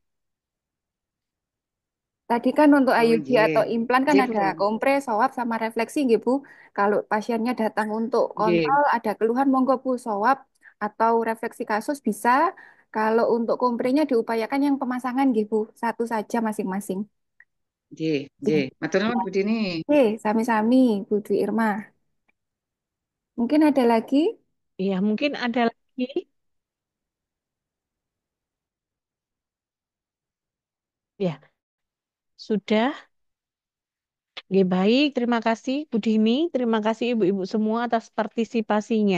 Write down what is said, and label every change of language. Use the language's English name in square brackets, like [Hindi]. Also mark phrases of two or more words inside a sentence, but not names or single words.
[Indonesian] Tadi kan untuk Oh IUD atau iya. implan kan Nggih, ada Bu. kompre, swab, sama refleksi gitu. Kalau pasiennya datang untuk Nggih, kontrol, ada keluhan monggo Bu swab atau refleksi kasus bisa. Kalau untuk komprenya diupayakan yang pemasangan gitu, satu saja masing-masing. nggih, Ya. [Javanese] nggih. Matur nuwun Bu Dini. [Indonesian] Oke, sami-sami Bu Dwi Irma. Mungkin ada lagi? Iya, mungkin ada lagi. Ya, sudah. Oke, baik, terima kasih Bu Dini, terima kasih ibu-ibu semua atas partisipasinya.